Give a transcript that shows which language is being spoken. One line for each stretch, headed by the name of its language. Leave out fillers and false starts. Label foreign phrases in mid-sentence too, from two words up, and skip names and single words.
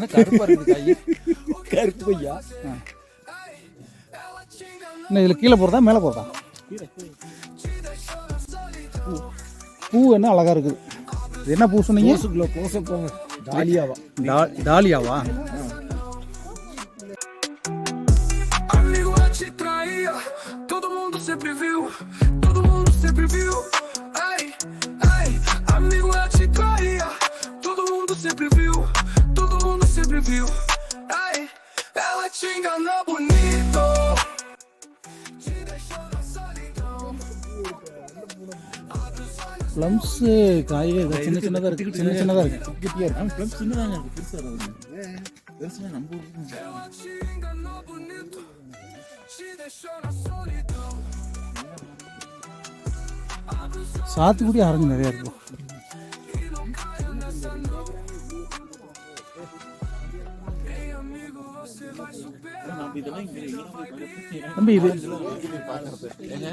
Tamil: ஏன்னா கருப்பாக இருக்குது காய். கருப்பு கொய்யா. இன்னும் இதில் கீழே போகிறதா மேலே போகிறதா? பூ என்ன அழகாக இருக்குது. இது என்ன பூ சொன்னீங்க? டாலியாவா? டாலியாவா?
Portuguese: Amigo a te traía, todo mundo sempre viu, todo mundo sempre viu. Ai, ai, amigo a te traía, todo mundo sempre viu, todo mundo sempre viu. Ai, ela te engana bonito, te deixou na solidão.
Tamil: ப்ளம்ஸு காய் சின்ன சின்னதாக இருக்குது, சின்ன சின்னதாக இருக்குது, குட்டியாக இருக்குது. அவன் ப்ளம் சின்னதாங்க இருக்கு, பெருசாக இருக்குது. பெருசுனா நம்ம ஊருக்கு
Portuguese: Ela te enganou bonito, te deixou na solidão.
Tamil: சாத்துக்குடி ஆரஞ்சு நிறையா இருக்கும். நம்ம இதெல்லாம் இங்கே எங்கே தம்பி இது ஏங்க